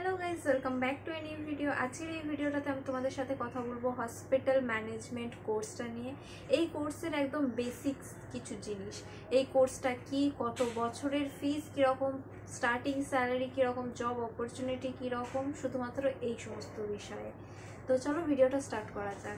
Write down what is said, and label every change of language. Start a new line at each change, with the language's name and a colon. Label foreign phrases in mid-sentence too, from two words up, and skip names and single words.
English: Guys welcome back to a new video.
Bangla: আজকের ভিডিওটাতে আমি তোমাদের সাথে কথা বলবো
English: hospital management
Bangla: কোর্সটা নিয়ে। এই কোর্সের একদম বেসিক্স কিছু জিনিস, এই কোর্সটা কি, কত বছরের ফিস কীরকম,
English: starting salary
Bangla: কীরকম,
English: job opportunity
Bangla: কীরকম, শুধুমাত্র এই সমস্ত বিষয়ে। তো চলো ভিডিওটা স্টার্ট করা যাক।